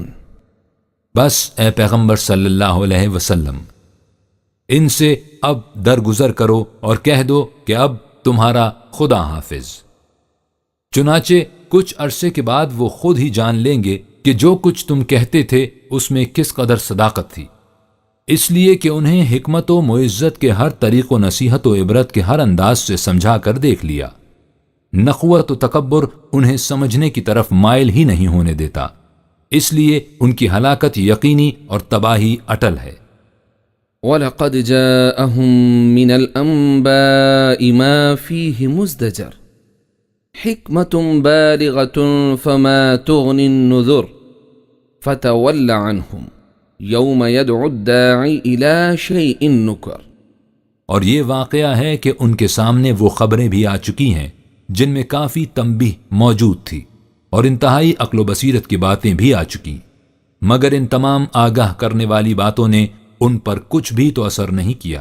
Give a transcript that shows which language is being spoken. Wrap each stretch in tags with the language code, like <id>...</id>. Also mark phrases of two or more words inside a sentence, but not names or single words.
<ur>بس اے پیغمبر</ur> <ar>صلی اللہ علیہ وسلم</ar> <ur>ان سے اب درگزر کرو اور کہہ دو کہ اب تمہارا خدا حافظ۔ چنانچہ کچھ عرصے کے بعد وہ خود ہی جان لیں گے کہ جو کچھ تم کہتے تھے اس میں کس قدر صداقت تھی، اس لیے کہ انہیں حکمت و معزت کے ہر طریق و نصیحت و عبرت کے ہر انداز سے سمجھا کر دیکھ لیا۔ نخوت و تکبر انہیں سمجھنے کی طرف مائل ہی نہیں ہونے دیتا، اس لیے ان کی ہلاکت یقینی اور تباہی اٹل ہے۔</ur> <ar>وَلَقَدْ جَاءَهُم مِّنَ الْأَنبَاءِ مَا فِيهِ مُزْدَجَرٌ حِكْمَةٌ بَالِغَةٌ فَمَا تُغْنِ النُّذُرُ فَتَوَلَّ عَنْهُمْ يَوْمَ يَدْعُ الدَّاعِ إِلَى شَيْءٍ نُكْرٍ۔</ar> <ur>اور یہ واقعہ ہے کہ ان کے سامنے وہ خبریں بھی آ چکی ہیں جن میں کافی تنبیہ موجود تھی اور انتہائی عقل و بصیرت کی باتیں بھی آ چکی، مگر ان تمام آگاہ کرنے والی باتوں نے ان پر کچھ بھی تو اثر نہیں کیا۔</ur>